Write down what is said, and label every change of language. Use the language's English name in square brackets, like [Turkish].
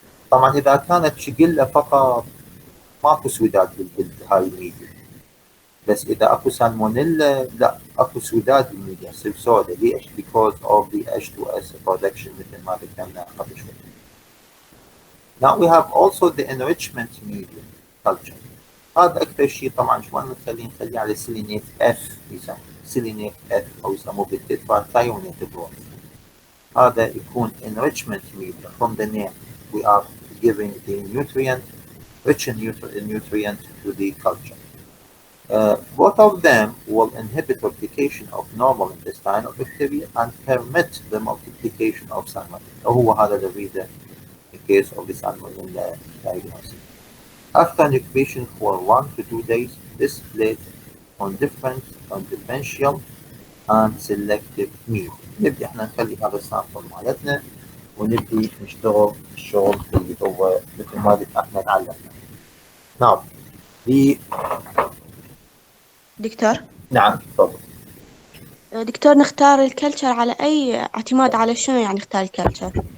[Arabic] طبعا إذا كانت شجلة فقط ماكو سودات بهاي الميديا، بس إذا أكو سالمونيلا لا أكو سودات بالميديا تصير سوداء. ليش؟ [English] because of the H2S production [Arabic] مثل ما ذكرنا قبل شوي. [English] Now we have also the enrichment media culture. [Arabic] هذا أكثر شيء طبعا شو أنا نخليه على سيلينيت F، يسمى سيلينيت F أو يسموه بالتتراتايونيت جروث. هذا يكون enrichment media. [English] From the name we are giving the nutrient, rich in nutrient to the culture. Both of them will inhibit replication of normal intestinal bacteria and permit the multiplication of salmonella. [Arabic] هو هذا [English] the reason in case of the salmonella diagnosis. After incubation for 1 to 2 days, this plays on differential and selective media. [Arabic] نبدأ احنا نخلي هذا السامبل مالتنا ونبدي نشتغل الشغل اللي هو مثل ما احنا تعلمنا. نعم. دكتور. نعم تفضل. دكتور نختار الكلتشر على أي اعتماد على شنو يعني نختار الكلتشر؟